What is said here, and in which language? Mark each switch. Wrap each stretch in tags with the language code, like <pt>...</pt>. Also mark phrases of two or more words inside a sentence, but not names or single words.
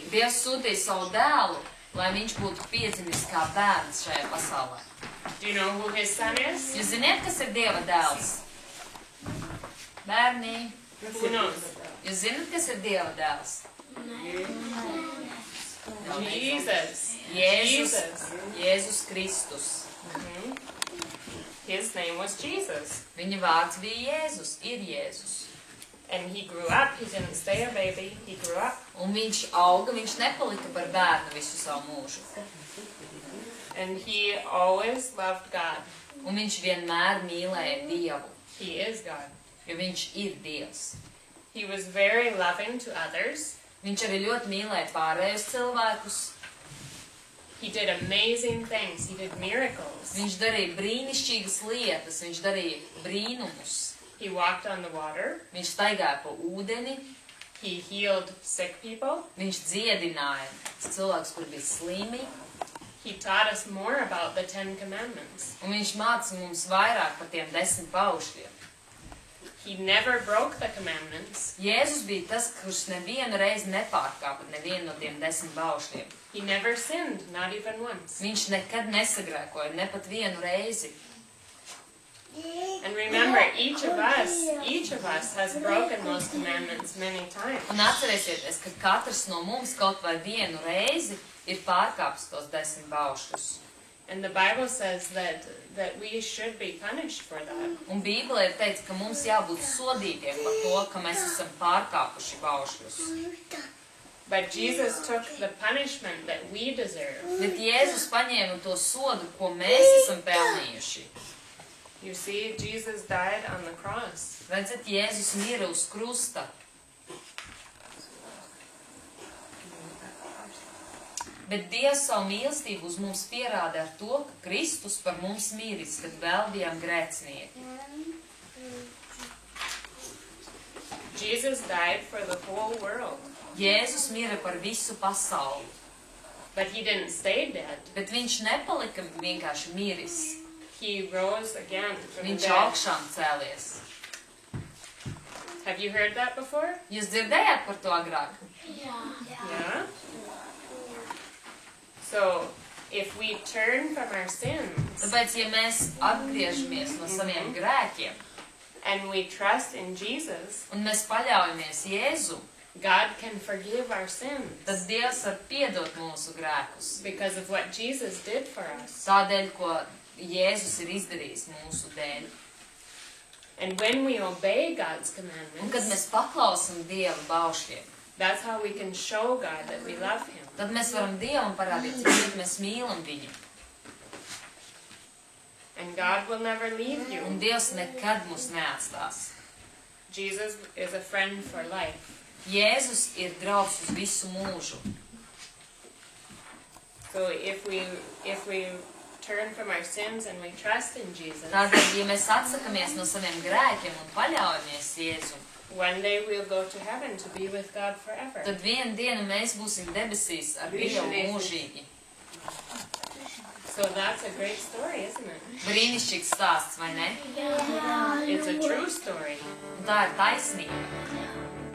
<lv>Dievs sūtīja savu dēlu, lai viņš būtu piedzimis kā bērns šajā pasaulē.</lv> <en>Do you know who His Son is?</en> <lv>Jūs ziniet, kas ir Dieva dēls? Bērni,</lv> <en>Who knows?</en> <lv>jūs zināt, kas ir Dieva dēls? Jesus. Jēzus Kristus.</lv> <en>His name was Jesus.</en> <lv>Viņa vārds bija Jēzus, ir Jēzus.</lv> <en>And He grew up. He didn't stay a baby. He grew up.</en> <lv>Un viņš auga, viņš nepalika par bērnu visu savu mūžu.</lv> <en>And He always loved God.</en> <lv>Un viņš vienmēr mīlēja Dievu,</lv> <en>He is God.</en> <lv>jo viņš ir Dievs.</lv> <en>He was very loving to others.</en> <lv>Viņš arī ļoti mīlēja pārējos cilvēkus.</lv> <en>He did amazing things. He did miracles.</en> <lv>Viņš darīja brīnišķīgas lietas, viņš darīja brīnumus.</lv> <en>He walked on the water.</en> <lv>Viņš staigāja pa ūdeni,</lv> <en>He healed sick people.</en> <lv>viņš dziedināja cilvēkus, kur bija slimi,</lv> <en>He taught us more about the 10 commandments.</en> <lv>un viņš māca mums vairāk par tiem 10 baušļiem.</lv> <en>He never broke the commandments.</en> <lv>Jēzus bija tas, kurš nevienu reizi nepārkāpa nevienu no tiem 10 baušļiem.</lv> <en>He never sinned, not even once.</en> <lv>Viņš nekad nesagrēkoja, ne pat vienu reizi.</lv> <en>And remember, each of us has broken those commandments many times.</en> <lv>Un atcerēsieties, ka katrs no mums kaut vai vienu reizi ir pārkāpis tos 10 baušļus.</lv> <en>And the Bible says that we should be punished for that.</en> <lv>Un Bībelē ir teikts, ka mums jābūt sodītiem par to, ka mēs esam pārkāpuši baušļus.</lv> <en>But Jesus took the punishment that we deserve.</en> <lv>Bet Jēzus paņēma to sodu, ko mēs esam pelnījuši.</lv> <en>You see, Jesus died on the cross.</en> <lv>Redzat, Jēzus mira uz krusta. Bet Dievs savu mīlestību uz mums pierāda ar to, ka Kristus par mums miris, kad vēl bijām grēcinieki.</lv> <en>Jesus died for the whole world.</en> <lv>Jēzus mira par visu pasauli.</lv> <en>But he didn't stay dead.</en> <lv>Bet viņš nepalika vienkārši miris.</lv> <en>He rose again from the</en> <lv>Viņš</lv> <en>dead.</en> <lv>augšām cēlies.</lv> <en>Have you heard that before?</en> <lv>Jūs dzirdējāt par to agrāk?</lv> <en>Yeah? So, if we turn from our sins</en> <lv>Tāpēc, ja mēs atgriežamies no saviem grēkiem</lv> <en>and we trust in Jesus,</en> <lv>un mēs paļaujamies Jēzu,</lv> <en>God can forgive our sins</en> <lv>tad Dievs var piedot mūsu grēkus.</lv> <en>because of what Jesus did for us.</en> <lv>Tādēļ, ko Jēzus ir izdarījis mūsu dēļ.</lv> <en>And when we obey God's</en> <lv>Un kad</lv> <en>commandments,</en> <lv>mēs paklausam Dieva baušļiem,</lv> <en>that's how we can show God that we love Him.</en> <lv>tad mēs varam Dievam parādīt, cik mēs mīlam viņu.</lv> <en>And God will never leave you.</en> <lv>Un Dievs nekad mūs neatstās.</lv> <en>Jesus is a friend for life.</en> <lv>Jēzus ir draugs uz visu mūžu.</lv> <en>So if we turn from our sins and we trust in Jesus,</en> <lv>Tādēļ, ja mēs atsakamies no saviem grēkiem un paļaujamies Jēzu,</lv> <en>one day we'll go to heaven to be with God forever.</en> <lv>tad vienu dienu mēs būsim debesīs ar Dievu mūžīgi.</lv> <en>So that's a great story, isn't it?</en> <lv>Brīnišķīgs stāsts, vai ne?</lv> <en>It's a true story.</en> <lv>Un tā ir taisnība.</lv>